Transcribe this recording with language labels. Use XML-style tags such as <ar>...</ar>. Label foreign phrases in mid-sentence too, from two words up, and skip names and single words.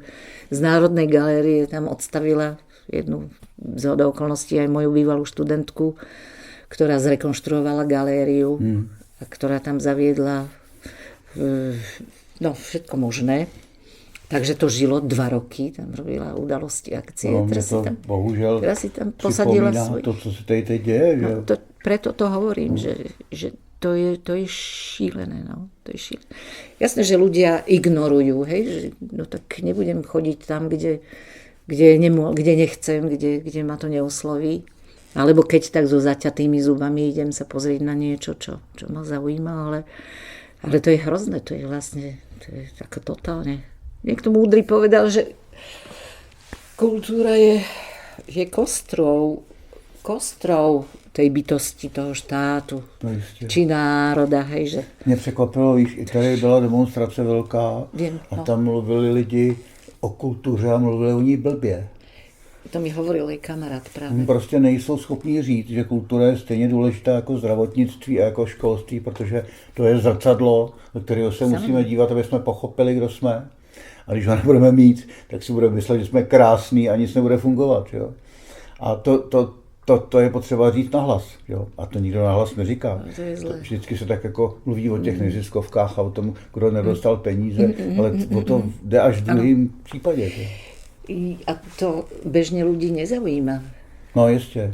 <sk>Z Národnej galérie tam odstavila jednu z okolností aj moju bývalú študentku, ktorá zrekonštruovala galériu a ktorá tam zaviedla všetko možné. Takže to žilo 2 roky, tam robila udalosti, akcie. No, teraz si tam posadila svoj...</sk> <cs>to, co se tady teď děje. Že?</cs> <sk>No, preto to hovorím, že to je šílené.</sk> <cs>No. To je šílené.</cs> <sk>Jasné, že ľudia ignorujú, hej, že no tak nebudem chodiť tam, kde nechcem, kde ma to neosloví. Alebo keď tak so zaťatými zubami idem sa pozrieť na niečo, čo ma zaujíma, ale to je hrozné, to je vlastne tak totálne. Niekto múdry povedal, že kultúra je kostrou tej bytosti toho štátu, či národa, hej, že...</sk> <cs>Mě překvapilo, víš, i tady byla demonstrace velká a tam mluvili lidi o kultuře a mluvili o ní blbě. To mi hovoril i kamarád právě. Prostě nejsou schopni říct, že kultura je stejně důležitá jako zdravotnictví a jako školství, protože to je zrcadlo, do kterého se musíme dívat, aby jsme pochopili, kdo jsme. A když ho nebudeme mít, tak si budeme myslet, že jsme krásní a nic nebude fungovat. Jo? A to je potřeba říct nahlas. Jo? A to nikdo nahlas neříká. Vždycky se tak jako mluví o těch neziskovkách a o tom, kdo nedostal peníze, ale o to jde až v druhém případě. Jo?</cs> <sk>A to bežne ľudí nezaujíma.</sk> <cs>No, jistě.</cs>